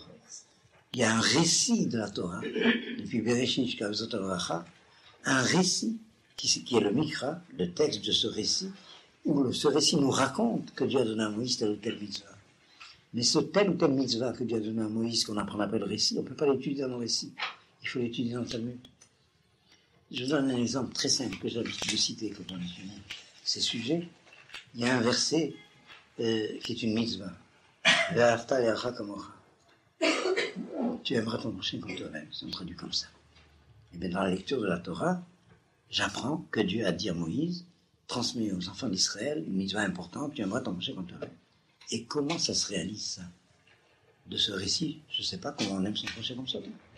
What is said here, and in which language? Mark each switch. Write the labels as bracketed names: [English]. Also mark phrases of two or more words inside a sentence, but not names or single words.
[French] Il y a un récit de la Torah, depuis Bereshit jusqu'à Vezot Avracha, un récit qui est le Mikra, le texte de ce récit, où ce récit nous raconte que Dieu a donné à Moïse telle ou telle mitzvah. Mais ce telle ou telle mitzvah que Dieu a donné à Moïse, qu'on apprend à appeler le récit, on ne peut pas l'étudier dans le récit. Il faut l'étudier dans le Talmud. Je vous donne un exemple très simple que j'ai l'habitude de citer quand on étudie ces sujets. Il y a un verset qui est une mitzvah. [Hebrew] ואהבת לאחך כמוך. [French] Tu aimeras ton prochain comme toi-même. C'est traduit comme ça. Et bien dans la lecture de la Torah, j'apprends que Dieu a dit à Moïse, transmet aux enfants d'Israël une mitzvah importante, tu aimeras ton prochain comme toi-même. Et comment ça se réalise, ça? De ce récit, je ne sais pas comment on aime son prochain comme soi-même.